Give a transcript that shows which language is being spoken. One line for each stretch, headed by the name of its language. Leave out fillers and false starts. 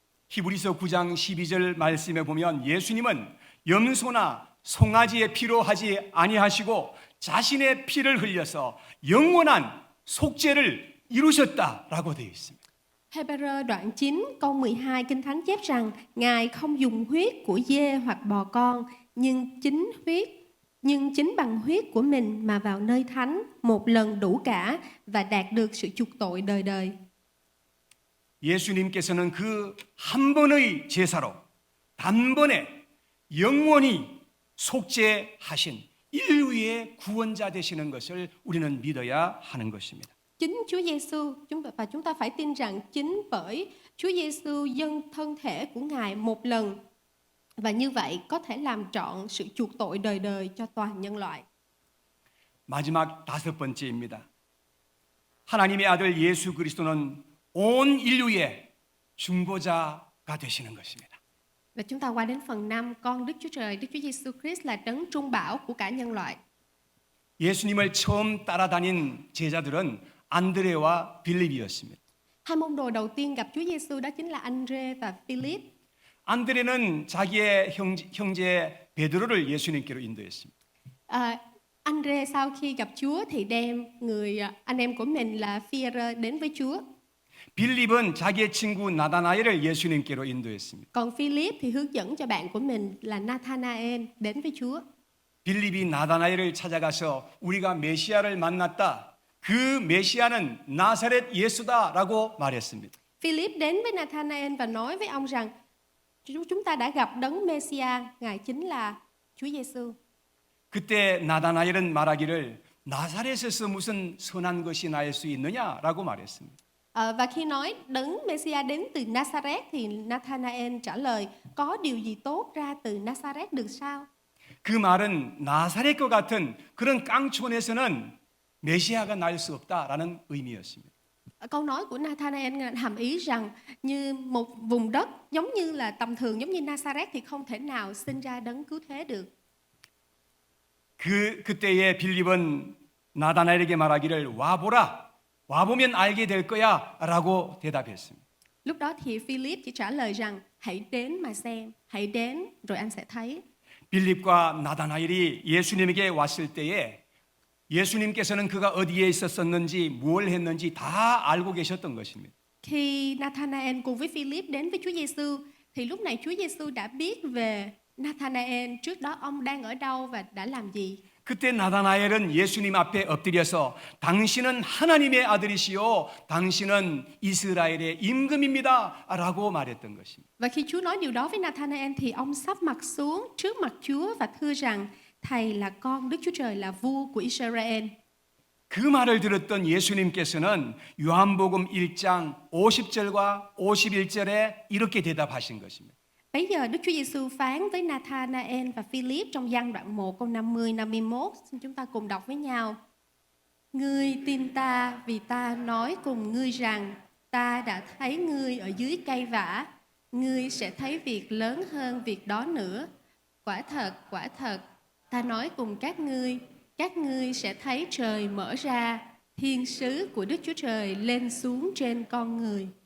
Korean: 히브리서 9장 12절 말씀에 보면 예수님은 염소나 송아지의 피로 하지 아니하시고 자신의 피를 흘려서 영원한 속죄를 이루셨다라고 되어 있습니다.
Vietnamese: Hebrew đoạn 9 câu 12 Kinh Thánh chép rằng Ngài không dùng huyết của dê hoặc bò con, nhưng chính huyết nhưng chính bằng huyết của mình mà vào nơi thánh một lần đủ cả và đạt được sự chuộc tội đời đời.
Korean: 예수님께서는 그 한 번의 제사로 단번에 영원히 속죄하신 인류의 구원자 되시는 것을 우리는 믿어야 하는 것입니다.
Vietnamese: Chính Chúa Giêsu và chúng ta phải tin rằng chính bởi Chúa Giêsu dâng thân thể của Ngài một lần và như vậy có thể làm trọn sự chuộc tội đời đời cho toàn nhân loại.
Korean: 마지막 5번째입니다. 하나님의 아들 예수 그리스도는 온 인류의 중보자가 되시는 것입니다.
Vietnamese: Và chúng ta qua đến phần 5, con Đức Chúa Trời, Đức Chúa Giêsu Christ là đấng trung bảo của cả nhân loại.
Korean: 예수님을 처음 따라다닌 제자들은 안드레와 빌립이었습니다.
Vietnamese: Hai môn đồ đầu tiên gặp Chúa Giêsu đó chính là Andre và Philip.
Korean: 안드레는 자기의 형제 베드로를 예수님께로 인도했습니다.
Vietnamese: Andre sau khi gặp Chúa thì đem anh em của mình là Phi-e-rơ đến với Chúa.
Korean: 빌립은 자기의 친구 나다나엘을 예수님께로 인도했습니다.
Vietnamese: Còn Philip thì hướng dẫn cho bạn của mình là Nathanael đến với Chúa.
Korean: 빌립이 나다나엘을 찾아가서 우리가 메시아를 만났다. 그 메시아는 나사렛 예수다라고 말했습니다.
Vietnamese: Philip đến với Nathanael và nói với ông rằng chúng ta đã gặp đấng Messiah, Ngài chính là Chúa Giêsu.
Korean: 그때 나다나엘은 말하기를 나사렛에서 무슨 선한 것이 나올 수 있느냐라고 말했습니다.
Vietnamese: Và khi nói đấng Messiah đến từ Nazareth thì Nathanael trả lời có điều gì tốt ra từ Nazareth được sao?
Korean: 그 말은 나사렛과 같은 그런 깡촌에서는 메시아가 날 수 없다라는 의미였습니다.
Vietnamese: Câu nói của Nathanael hàm ý rằng như một vùng đất giống như là tầm thường giống như Nazareth thì không thể nào sinh ra đấng cứu thế được.
Korean: 그때에 빌립은 나다나엘에게 말하기를 와보라. 와보면 알게 될 거야라고 대답했습니다.
Vietnamese: Lúc đó thì Philip chỉ trả lời rằng hãy đến mà xem, hãy đến rồi anh sẽ thấy.
Korean: 빌립과 나다나엘이 예수님에게 왔을 때에 예수님께서는 그가 어디에 있었었는지 뭘 했는지 다 알고 계셨던 것입니다.
Vietnamese: Khi Nathanael cùng với Philip đến với Chúa Giêsu thì lúc này Chúa Giêsu đã biết về Nathanael trước đó ông đang ở đâu và đã làm gì.
Korean: 그때 나다나엘은 예수님 앞에 엎드려서 당신은 하나님의 아들이시요 당신은 이스라엘의 임금입니다라고 말했던 것입니다.
Vietnamese: Và khi Chúa nói điều đó với Nathanael thì ông sắp mặt xuống trước mặt Chúa và thưa rằng Thầy là con Đức Chúa Trời, là vua của Israel.
Korean: 그 말을 들었던 예수님께서는 요한복음 1장 50절과 51절에 이렇게 대답하신 것입니다.
Vietnamese: Bấy giờ Đức Chúa Giêsu phán với Nathanael và Philip trong Giăng đoạn 1 câu 50-51. Xin chúng ta cùng đọc với nhau. Ngươi tin ta vì ta nói cùng ngươi rằng ta đã thấy ngươi ở dưới cây vả. Ngươi sẽ thấy việc lớn hơn việc đó nữa. Quả thật, ta nói cùng các ngươi sẽ thấy trời mở ra, thiên sứ của Đức Chúa Trời lên xuống trên con người.